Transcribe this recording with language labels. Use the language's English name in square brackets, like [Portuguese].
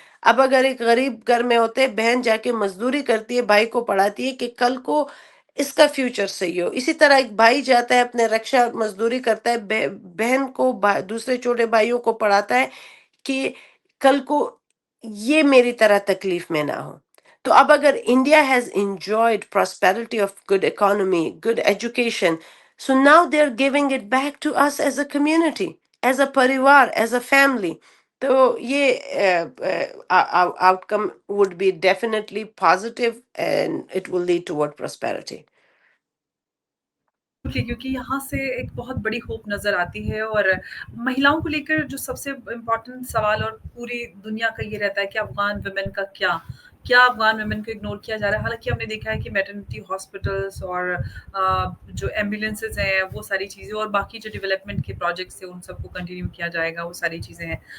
[Urdu] اب اگر ایک غریب گھر میں ہوتے، بہن جا کے مزدوری کرتی ہے، بھائی کو پڑھاتی ہے کہ کل کو اس کا فیوچر صحیح ہو. اسی طرح ایک بھائی جاتا ہے اپنے رکشا مزدوری کرتا ہے، بہن کو دوسرے چھوٹے بھائیوں کو پڑھاتا ہے کہ کل کو یہ میری طرح تکلیف میں نہ ہو. تو اب اگر [English] India has enjoyed prosperity of good economy, good education, so now they are giving it back to us as a community, as a parivar, as a family. تو یہ outcome would be definitely positive and it will lead toward prosperity. [Urdu] کیونکہ یہاں سے ایک بہت بڑی hope نظر آتی ہے. اور مہیلاؤں کو لے کر جو سب سے امپورٹنٹ سوال اور پوری دنیا کا یہ رہتا ہے کہ افغان ویمن کا کیا افغان ویمن کو اگنور کیا جا رہا ہے. حالانکہ ہم نے دیکھا ہے کہ میٹرنٹی ہاسپٹلس اور جو ایمبولینسز ہیں وہ ساری چیزیں، اور باقی جو ڈیولپمنٹ کے پروجیکٹس ہیں ان سب کو کنٹینیو کیا جائے گا، وہ ساری چیزیں ہیں.